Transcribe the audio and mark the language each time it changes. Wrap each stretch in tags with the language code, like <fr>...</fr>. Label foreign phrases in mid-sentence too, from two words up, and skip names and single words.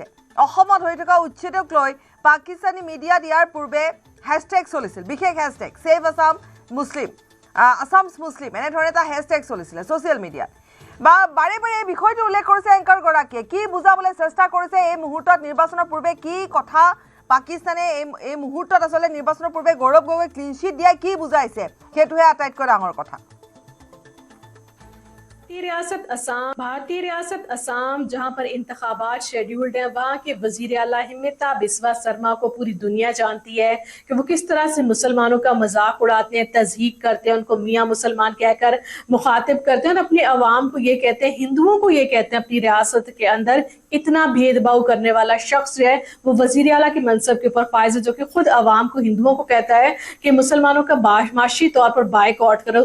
<as>অসমত হৈ থকা উচ্ছেদক লৈ পাকিস্তানী মিডিয়াত ইয়াৰ পূৰ্বে হেছটেগ চলিছিল, বিশেষ হেছটেগ</as> <en>Save Assam Muslim, Assams Muslim,</en> <as>এনেধৰণে এটা হেছটেগ চলিছিলে</as> <en>social media.</en> <as>বাৰে বাৰে এই বিষয়টো উল্লেখ কৰিছে এংকাৰগৰাকীয়ে। কি বুজাবলৈ চেষ্টা কৰিছে এই মুহূৰ্তত নিৰ্বাচনৰ পূৰ্বে কি কথা পাকিস্তানে এই মুহূৰ্তত আচলতে নিৰ্বাচনৰ পূৰ্বে গৌৰৱ গগৈ</as> <en>clean chit</en> <as>দিয়াই কি বুজাইছে, সেইটোহে আটাইতকৈ ডাঙৰ কথা।</as> <ur>بھارتی ریاست آسام جہاں پر انتخابات شیڈولڈ ہیں، وہاں کے وزیر اعلیٰ ہمنتا بسوا سرما کو پوری دنیا جانتی ہے کہ وہ کس طرح سے مسلمانوں کا مذاق اڑاتے ہیں، تضحیک کرتے ہیں، ان کو میاں مسلمان کہہ کر مخاطب کرتے ہیں اور اپنے عوام کو یہ کہتے ہیں، ہندوؤں کو یہ کہتے ہیں اپنی ریاست کے اندر اتنا بھید بھاؤ کرنے والا شخص جو ہے وہ وزیر اعلیٰ کے منصب کے اوپر فائز ہے، جو کہ خود عوام کو، ہندوؤں کو کہتا ہے کہ مسلمانوں کا معاشی طور پر بائیکاٹ کرو.</ur>